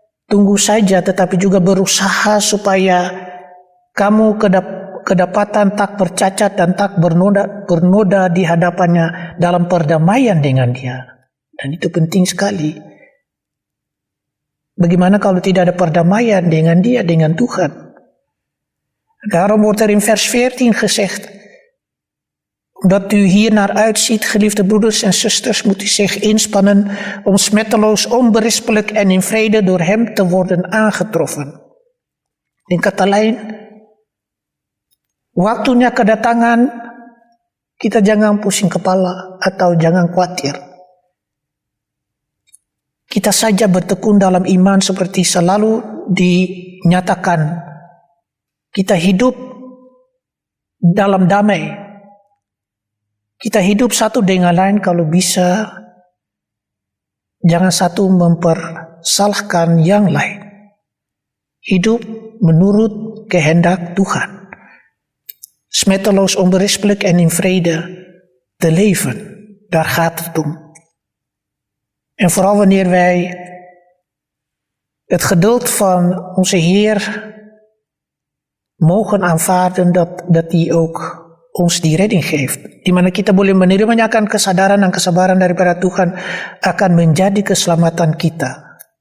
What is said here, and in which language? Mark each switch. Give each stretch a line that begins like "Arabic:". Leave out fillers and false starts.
Indonesian: tunggu saja, tetapi juga berusaha supaya kamu kedapatan tak bercacat dan tak bernoda di hadapannya dalam perdamaian dengan Dia. Dan itu penting sekali. Bagaimana kalau tidak ada perdamaian dengan Dia, dengan Tuhan?
Dutch: Daarom wordt in vers 14 gezegd, omdat u hier naar uitziet, geliefde broeders en zusters, moet u zich inspannen om smetteloos, onberispelijk en in vrede door Hem te worden aangetroffen.
Indonesian: In kata lain, waktunya kedatangan, kita jangan pusing kepala atau jangan khawatir. Kita saja bertekun dalam iman seperti selalu dinyatakan. Kita hidup dalam damai. Kita hidup satu dengan lain kalau bisa. Jangan satu mempersalahkan yang lain. Hidup menurut kehendak Tuhan.
Dutch: Smetteloos, onberispelijk en in vrede te leven. Daar gaat het om. En vooral wanneer wij het geduld van onze Heer mogen aanvaarden, dat Hij ook ons die redding geeft.
Indonesian: Di mana kita boleh menerimanya akan kesadaran dan kesabaran daripada Tuhan akan menjadi keselamatan kita.